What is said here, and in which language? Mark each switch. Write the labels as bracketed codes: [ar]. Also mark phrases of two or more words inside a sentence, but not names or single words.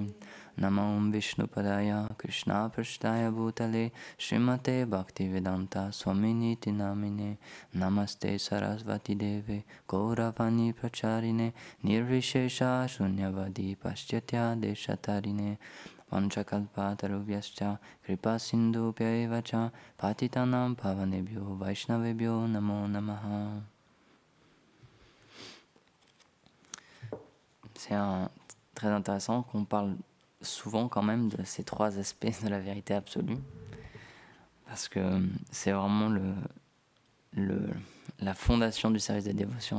[sa] नमो विष्णुपादाय कृष्ण प्रेष्ठाय भूतले श्रीमते भक्तिवेदान्त स्वामिन् इति नामिने नमस्ते सारस्वते देवे गौरवाणी प्रचारिणे निर्विशेष शून्यवादि पाश्चात्य देश तारिणे वाञ्छाकल्पतरुभ्यश्च कृपा सिन्धुभ्य एव च पतितानां पावनेभ्यो वैष्णवेभ्यो नमो नमः. [fr] C'est très intéressant qu'on parle souvent quand même de ces trois aspects de la vérité absolue, parce que c'est vraiment la fondation du service de dévotion.